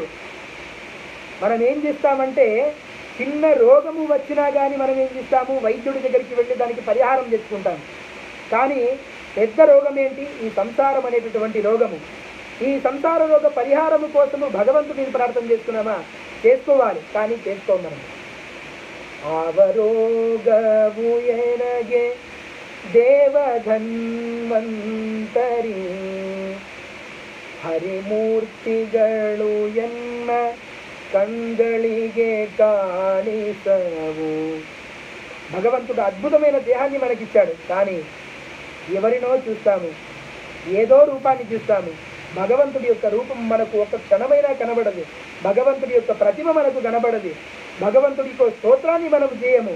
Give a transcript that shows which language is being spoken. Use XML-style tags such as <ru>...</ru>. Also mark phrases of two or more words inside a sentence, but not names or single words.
<te>మనం ఏం చేస్తామంటే చిన్న రోగము వచ్చినా కానీ మనం ఏం చేస్తాము, వైద్యుడి దగ్గరికి వెళ్ళి దానికి పరిహారం తెచ్చుకుంటాము. కానీ పెద్ద రోగం ఏంటి? ఈ సంసారం అనేటటువంటి రోగము. ఈ సంసార రోగ పరిహారము కోసము భగవంతుడిని ప్రార్థన చేసుకున్నామా? చేసుకోవాలి, కానీ చేసుకోం మనం.</te> <kn>ಆವರೋಗವು ಎನಗೆ ದೇವಧನ್ವಂತರಿ ಹರಿಮೂರ್ತಿಗಳು ಎನ್ನ ಕಂಗಳಿಗೆ ಕಾಣಿಸವು.</kn> <te>భగవంతుడు అద్భుతమైన దేహాన్ని మనకిచ్చాడు, కానీ ఎవరినో చూస్తాము, ఏదో రూపాన్ని చూస్తాము. భగవంతుడి యొక్క రూపం మనకు ఒక క్షణమైనా కనబడదు. భగవంతుడి యొక్క ప్రతిమ మనకు కనబడదు. భగవంతుడి యొక్క స్తోత్రాన్ని మనము చేయము.</te>